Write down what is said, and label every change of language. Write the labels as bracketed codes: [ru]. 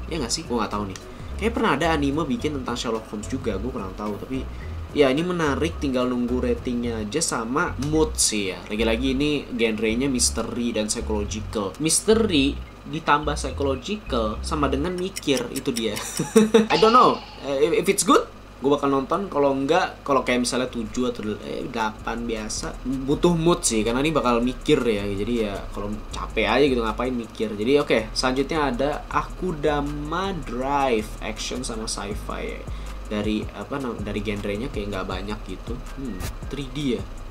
[id] Ya nggak sih? Gue nggak tahu nih. Kayak pernah ada anime bikin tentang Sherlock Holmes juga. Gue kurang tahu. Tapi ya ini menarik. Tinggal nunggu ratingnya aja sama mood sih ya. Lagi-lagi ini genrenya misteri dan psychological. Misteri ditambah psychological sama dengan mikir, itu dia. [en] I don't know if it's good, [id] gue bakal nonton. Kalau enggak, kalau kayak misalnya 7 atau 8 biasa, butuh mood sih, karena ini bakal mikir ya. Jadi ya kalau capek aja gitu ngapain mikir. Jadi oke, selanjutnya ada Akudama Drive, action sama sci-fi ya. Dari dari genrenya kayak nggak banyak gitu. 3D ya.